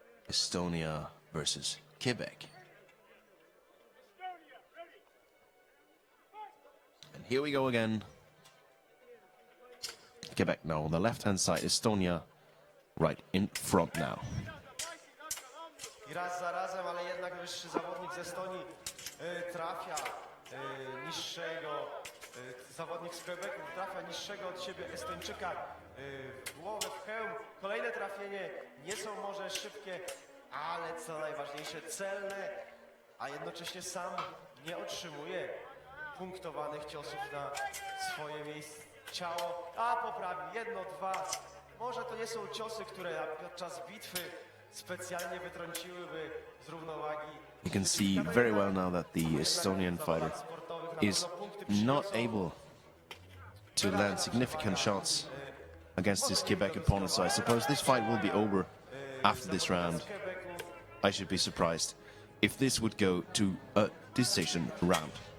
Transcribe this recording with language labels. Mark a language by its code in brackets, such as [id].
[en] Estonia versus Quebec. And here we go again. Quebec now on the left-hand side, Estonia right in front now. [pl] I raz za razem, ale jednak wyższy zawodnik z Estonii trafia niższego, zawodnik z Quebecu trafia niższego od siebie Estończyka w głowę, w hełm. Kolejne trafienie nie są może szybkie, ale co najważniejsze celne, a jednocześnie sam nie otrzymuje punktowanych ciosów na swoje miejsce, ciało, a poprawi jedno, dwa. Może to nie są ciosy, które podczas bitwy specjalnie wytrąciłyby z równowagi. [en] You can see very well now that the Estonian fighter is not able to land significant shots against his Quebec opponent. So I suppose this fight will be over after this round. I should be surprised if this would go to a decision round.